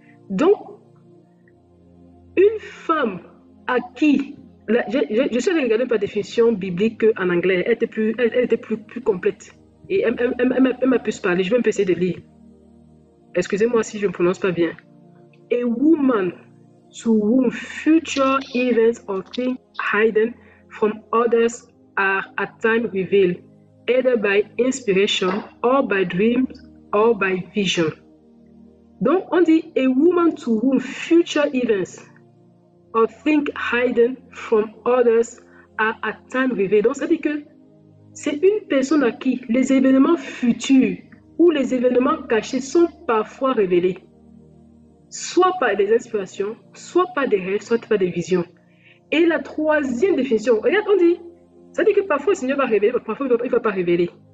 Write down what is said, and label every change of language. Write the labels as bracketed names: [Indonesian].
[French] Donc, une femme à qui, je suis allée regarder par définition biblique en anglais, elle était plus complète. Et elle m'a pu parler, je vais me essayer de lire. Excusez-moi si je ne prononce pas bien. [English] A woman to whom future events or things hidden from others are at times revealed, either by inspiration or by dreams or by vision. [French] Donc, on dit [English] a woman to whom future events or things hidden from others are at times revealed. [French] Donc, ça dit que c'est une personne à qui les événements futurs ou les événements cachés sont parfois révélés. Soit par des inspirations, soit par des rêves, soit par des visions. Et la troisième définition, regarde, on dit, ça dit que parfois le Seigneur va révéler, parfois il ne va pas révéler.